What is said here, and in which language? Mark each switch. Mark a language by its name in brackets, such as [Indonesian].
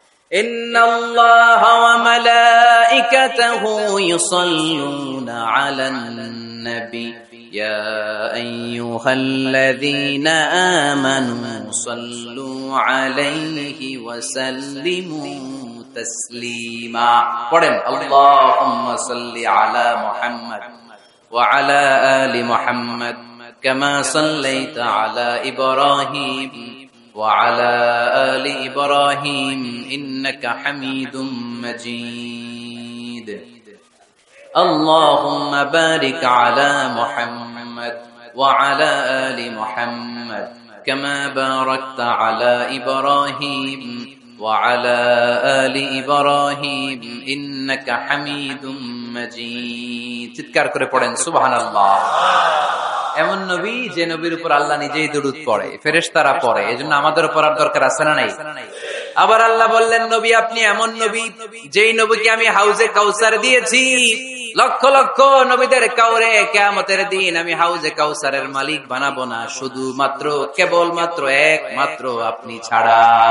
[Arabic] ইন্নাল্লাহা ওয়া মালাইকাতাহু ইউসাল্লুনা আলান النبي يا أيها الذين آمنوا صلوا عليه وسلموا تسليما قرن اللهم صل على محمد وعلى آل محمد كما صليت على إبراهيم وعلى آل إبراهيم إنك حميد مجيد اللهم بارك على محمد وعلى آل محمد كما باركت على إبراهيم وعلى آل إبراهيم إنك حميد مجيد [Bangla] চিৎকার করে পড়েন সুবহানাল্লাহ। এমন নবী যে নবীর উপর আল্লাহ নিজেই দরুদ পড়ে, ফেরেশতারা পড়ে, এজন্য আমাদের পড়ার দরকার আছে না নাই? আবার আল্লাহ বললেন নবী আপনি এমন নবী যেই নবীকে আমি হাউজে কাউসার দিয়েছি, লক্ষ লক্ষ নবীদের কাউরে কিয়ামতের দিন আমি হাউজে কাউসারের মালিক বানাবো না, শুধুমাত্র কেবলমাত্র একমাত্র আপনি ছাড়া।